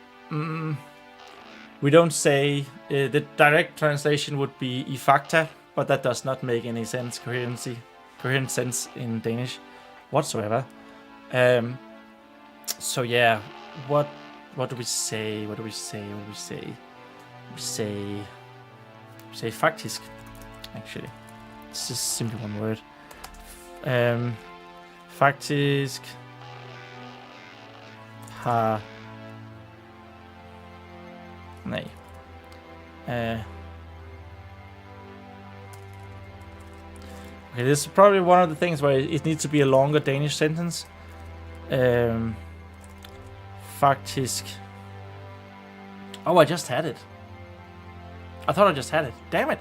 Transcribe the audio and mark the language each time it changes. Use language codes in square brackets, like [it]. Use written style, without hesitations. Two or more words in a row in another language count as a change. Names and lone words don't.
[en] We don't say the direct translation would be I fakta, but that does not make any sense, coherent sense in Danish whatsoever. So yeah, what do we say? We say faktisk, actually. It's just simply one word. [da] Faktisk har... Nej. [en] Okay, this is probably one of the things where it needs to be a longer Danish sentence. [da] Faktisk. [en] Oh, I just had it. I thought I just had it. Damn it.